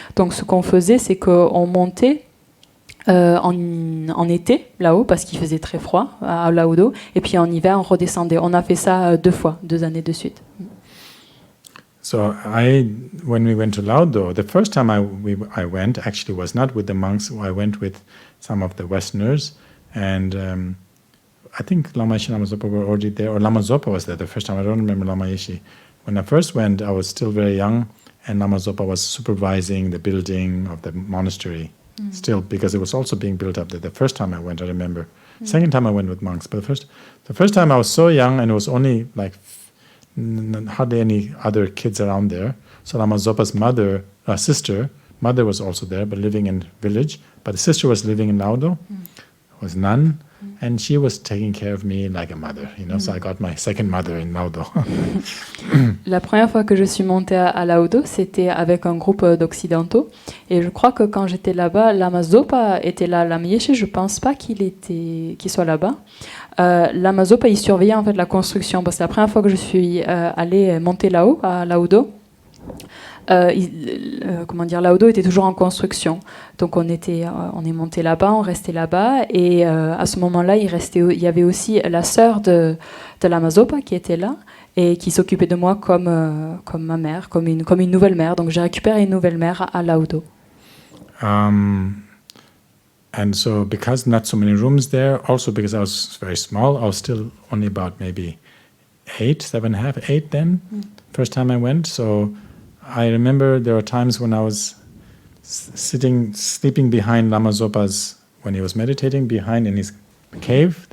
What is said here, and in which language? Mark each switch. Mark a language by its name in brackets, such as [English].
[French] Donc ce qu'on faisait, c'est qu'on montait en été là-haut parce qu'il faisait très froid à Laudo et puis en hiver on redescendait. On a fait ça 2 années de suite. [English] So when we went to Laudo, the first time I went actually was not with the monks. I went with some of the Westerners, and I think Lama Yeshe and Lama Zopa were already there, or Lama Zopa was there the first time. I don't remember Lama Yeshe. When I first went, I was still very young, and Lama Zopa was supervising the building of the monastery. Still, because it was also being built up there. The first time I went, I remember. Second time I went with monks, but the first time I was so young, and it was only like hardly any other kids around there. So Lama Zopa's mother was also there, but living in village. But the sister was living in Laudo, was nun, and she was taking care of me like a mother, So I got my second mother in Laudo. [French] La première fois que je suis montée à Laudo, c'était avec un groupe d'occidentaux. Et je crois que quand j'étais là-bas, Lama Zopa était là. Lama Yeshe, je pense pas qu'il soit là-bas. Lama Zopa, il surveillait en fait la construction. Parce que la première fois que je suis allée monter là-haut, à Laudo, Laudo était toujours en construction. Donc on est monté là-bas, on restait là-bas. Et à ce moment-là, il y avait aussi la sœur de Lama Zopa qui était là et qui s'occupait de moi comme ma mère, comme une nouvelle mère. Donc j'ai récupéré une nouvelle mère à Laudo. [English] And so because not so many rooms there, also because I was very small, I was still only about maybe 8 then, first time I went. So I remember there were times when I was sleeping behind Lama Zopa's, when he was meditating, behind in his cave.